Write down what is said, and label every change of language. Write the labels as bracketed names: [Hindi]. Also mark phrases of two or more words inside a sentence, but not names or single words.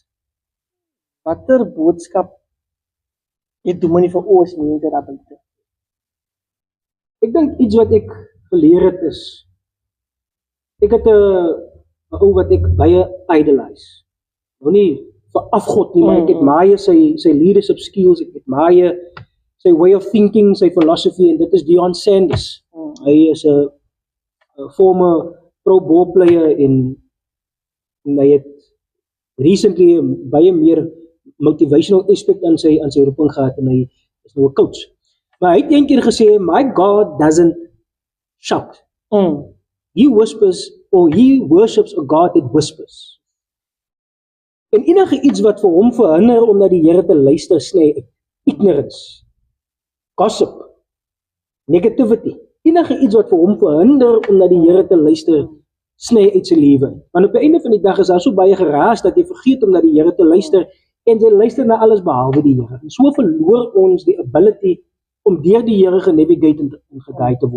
[Afrikaans] Watter boodskap het dominee vir ons mense daar buite? Ek dink iets wat ek geleer het is, ek het 'n ou wat ek baie idolize. Nou nie vir afgod nie, maar ek admire sy [English] leadership skills, [Afrikaans] ek admire sy [English] way of thinking, [Afrikaans] sy philosophy, en dit is Deion Sanders. Hy is 'n [English] former pro ball player [Afrikaans] en hy het recently baie meer [English] motivational aspect [Afrikaans] aan sy roeping gehad en hy is nou 'n coach. Maar hy het eendag gesê, [English] my God doesn't shout. He whispers, or he worships a God that whispers. [Afrikaans] En enige iets wat vir hom verhinder om na die Here te luister, sny uit. [English] Ignorance, gossip, negativity. [Afrikaans] Enige iets wat vir hom verhinder om na die Here te luister, sny uit sy lewe. Want op die einde van die dag is daar so baie geraas dat jy vergeet om na die Here te luister en jy luister na alles behalwe die Here. En so verloor ons die ability om deur die Here genavigate en geguide te word.